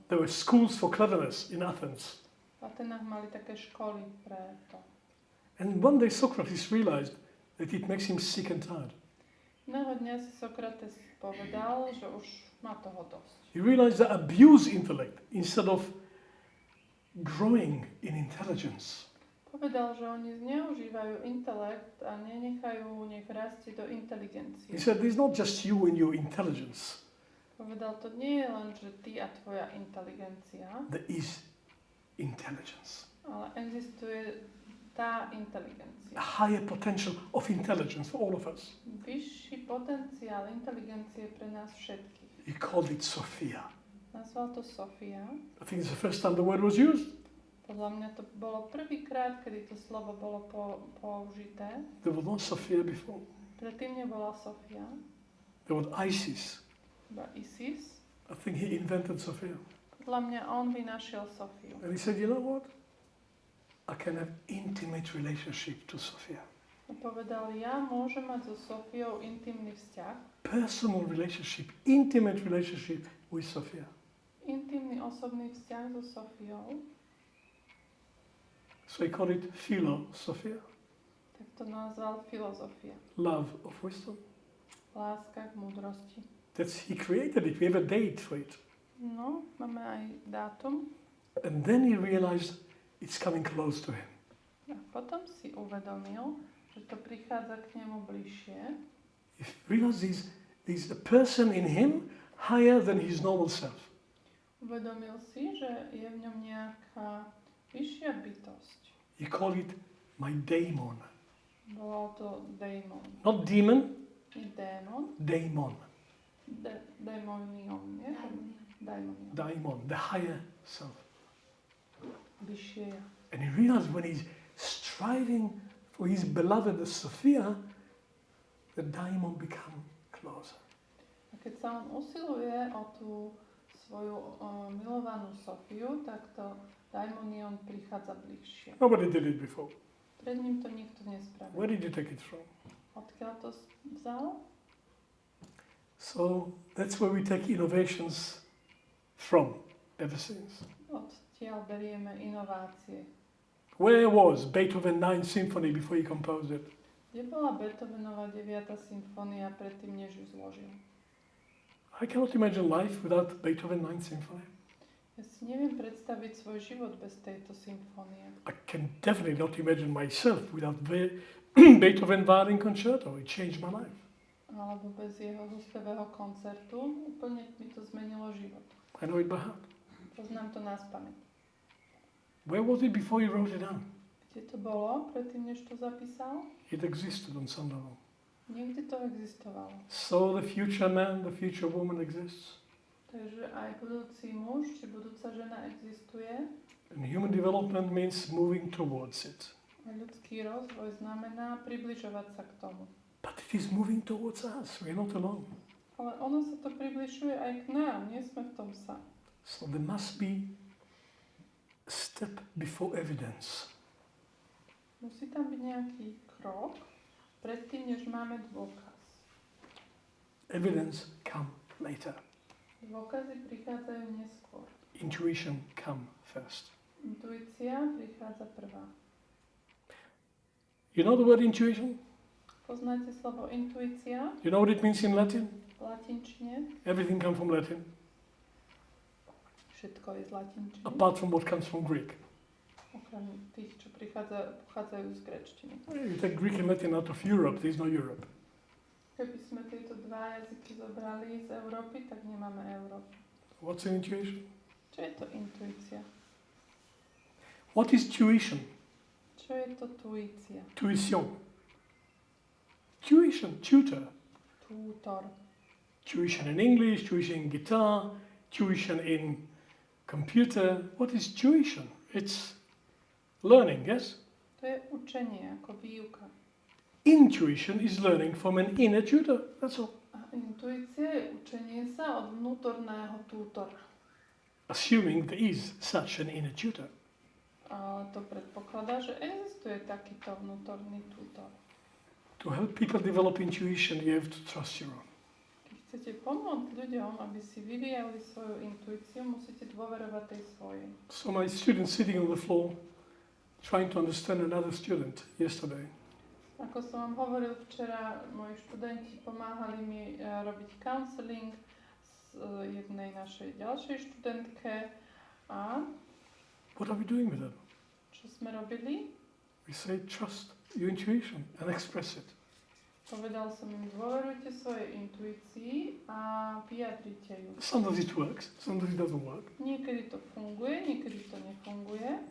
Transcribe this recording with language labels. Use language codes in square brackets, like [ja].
[en] There were schools for cleverness in Athens. [sk] V Atenách mali také školy pre to. [en] And one day Socrates realized that it makes him sick and tired. [sk] Jedného dňa si Sokrates povedal, že už má toho dosť. [en] He realized that abuse intellect instead of growing in intelligence. [sk] Povedal, že oni zneužívajú intelekt a nech rastie do inteligencie. [en] He said, there's not just you and your intelligence. [sk] Povedal, to nie je len, že ty a tvoja inteligencia, [en] There is intelligence. [sk] ale existuje tá inteligencia. [en] A higher potential of intelligence for all of us. [sk] Vyšší potenciál inteligencie pre nás všetkých. [en] He called it Sophia. [sk] Nazval to Sofia. [en] I think it's the first time the word was used. [sk] Podľa mňa to bolo prvýkrát, kedy to slovo bolo použité. [en] There was no Sophia before. [sk] Predtým nebola Sofia, [en] There was Isis. [sk] iba Isis. [en] I think he invented Sophia. [sk] Podľa mňa on vynašiel Sofiu. [en] And he said, you know what? I can have intimate relationship to Sophia. [sk] A povedal, ja môžem mať so Sofiou intimný vzťah, [en] Personal relationship, intimate relationship with Sophia. [sk] intimný osobný vzťah so Sofiou, [en] So he called it Philosophia, [sk] tak to nazval filozofia. [en] love of wisdom. [sk] Láska k múdrosti. [en] He created it. We have a date for it. [sk] No, máme aj dátum. [en] And then he realized it's coming close to him. [sk] A potom si uvedomil, že to prichádza k nemu bližšie. [en] He realized there's a person in him higher than his normal self. [sk] Uvedomil si, že je v ňom nejaká vyššia bytosť. [en] He called it my daemon. [sk] Bolo to démon. [en] Not demon, [sk] Nie démon, [en] daemon. [sk] démonion, nie? Daimonion. [en] Daemon, the higher self. [sk] Vyššie ja. [en] And he realized when he's striving for his beloved Sophia, the daemon become closer. [sk] A keď sa on usiluje o tú svoju milovanú Sofiu, tak to daimonion prichádza bližšie. [en] Nobody did it before. [sk] Pred ním to nikto nespravil. [en] Where did you take it from? [sk] Odkiaľ to vzal? [en] So that's where we take innovations from ever since. [sk] Odtiaľ berieme inovácie. [en] Where was Beethoven 9th Symphony before he composed it? [sk] Kde bola Beethovenova 9. symfónia predtým, než ju zložil? [en] I cannot imagine life without Beethoven 9th Symphony. [sk] Ja si neviem predstaviť svoj život bez tejto symfónie. [en] I can definitely not imagine myself without Beethoven Violin Concerto. It changed my life. [sk] Alebo bez jeho úspevého koncertu. Úplne mi to zmenilo život. [en] I know it by heart. [sk] Poznám to naspamäť. [en] Where was it before he wrote it down? [sk] Kde to bolo predtým, než to zapísal? [en] It existed on some level. [sk] Niekde to existovalo. [en] So the future man, the future woman exists. [sk] Takže aj budúci muž či budúca žena existuje. [en] And human development means moving towards it. [sk] A ľudský rozvoj znamená približovať sa k tomu. [en] But it is moving towards us. We're not alone. [sk] Ale ono sa to približuje aj k nám, nie sme v tom sami. [en] So there must be a step before evidence. [sk] Musí tam byť nejaký krok predtým, než máme dôkaz. [en] Evidence come later. [sk] Dôkazy prichádzajú neskôr. [en] Intuition come first. [sk] Intuícia prichádza prvá. [en] You know the word intuition? [sk] Poznáte slovo intuícia [en] You know what it means in Latin? [sk] v latinčine? [en] Everything comes from Latin, [sk] Všetko je z latinčiny. [en] apart from what comes from Greek. [sk] Okrem tých, čo pochádzajú z gréčtiny. [en] You take Greek and Latin out of Europe, there's no Europe. [sk] Keby sme tieto dva jazyky zobrali z Európy, tak nemáme Európu. [en] What's an intuition? [sk] Čo je to intuícia? [en] What is tuition? [sk] Čo je to tuícia? [en] Tuition. Tuition, tutor. [sk] Tútor. [en] Tuition in English, tuition in guitar, tuition in computer. What is tuition? It's learning, yes? [sk] To je učenie, ako výuka. [en] Intuition is learning from an inner tutor, that's all. [sk] A intuícia je učenie sa od vnútorného tútora. [en] Assuming there is such an inner tutor. [sk] Ale to predpokladá, že existuje takýto vnútorný tútor. [en] To help people develop intuition, you have to trust your own. [sk] Keď chcete pomôcť ľuďom, aby si vyvíjali svoju intuíciu, musíte dôverovať tej svojej. [en] So my student sitting on the floor, trying to understand another student yesterday. [sk] Ako som vám hovoril včera, moji študenti pomáhali mi robiť counselling s jednej našej ďalšej študentke a [en] What are we doing with them? [sk] čo sme robili? [en] We say trust your intuition and express it. [sk] Povedal som im, dôverujte svojej intuícii a vyjadrite ju. [en] Sometimes it works, sometimes it doesn't work. [sk] Niekedy to funguje, niekedy to nefunguje,